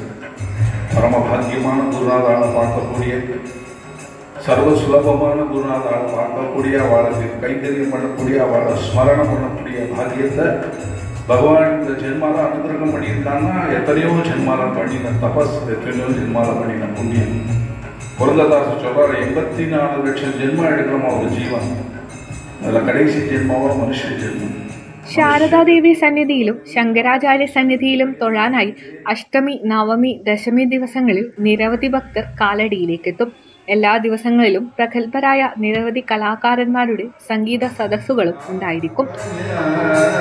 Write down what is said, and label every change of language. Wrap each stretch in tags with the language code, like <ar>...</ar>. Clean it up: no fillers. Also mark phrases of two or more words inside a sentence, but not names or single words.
<ta>பரம பாக்கியமான குருநாதாவை பார்க்கக்கூடிய, சர்வ சுலபமான குருநாதாவை பார்க்கக்கூடிய, அவளுக்கு கைங்கரியம் பண்ணக்கூடிய, அவளை ஸ்மரணம் பண்ணக்கூடிய பாக்கியத்தை பகவான் இந்த ஜென்மால அனுகிரகம் பண்ணியிருக்காங்கன்னா எத்தனையோ ஜென்மால பண்ணின தபஸ், எத்தனையோ ஜென்மால பண்ணின புண்ணியம். புரந்ததாசர் சொல்றாரு, 84 லட்சம் ஜென்மம் எடுக்கிறோமா ஒரு ஜீவன், அதில் கடைசி ஜென்மாவோ மனுஷ்ய ஜன்மம்.</ta> <ml>ശാരദാദേവി സന്നിധിയിലും ശങ്കരാചാര്യ സന്നിധിയിലും തൊഴാനായി അഷ്ടമി, നവമി, ദശമി ദിവസങ്ങളിൽ നിരവധി ഭക്തർ കാലടിയിലേക്കെത്തും. എല്ലാ ദിവസങ്ങളിലും പ്രഗത്ഭരായ നിരവധി കലാകാരന്മാരുടെ സംഗീത സദസ്സുകളും ഉണ്ടായിരിക്കും.</ml>